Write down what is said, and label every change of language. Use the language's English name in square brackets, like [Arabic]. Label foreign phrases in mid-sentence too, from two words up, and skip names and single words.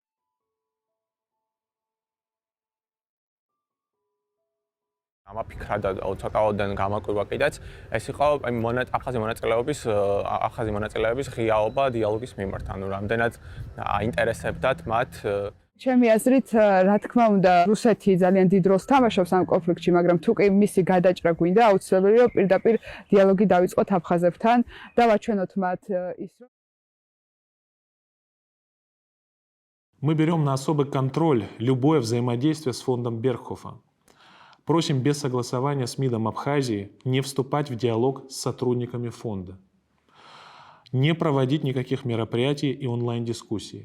[Georgian] Გამაფიქრა და ცოტაოდენ გამაკვირვა კიდეც ეს იყო აფხაზი მონაწილეების ღიაობა დიალოგის მიმართ, ანუ რამდენად აინტერესებდათ მათ. ჩემი აზრით, რა თქმა უნდა, რუსეთი ძალიან დიდ როლს თამაშობს ამ კონფლიქტში, მაგრამ თუ კი მისი გადაჭრა გვინდა, აუცილებელია პირდაპირ დიალოგი დავიწყოთ აფხაზებთან და ვაჩვენოთ მათ ის, რომ [Russian] Мы берем на особый контроль любое взаимодействие с фондом Бергхофа. Просим без согласования с МИДом Абхазии не вступать в диалог с сотрудниками фонда, не проводить никаких мероприятий и онлайн-дискуссий.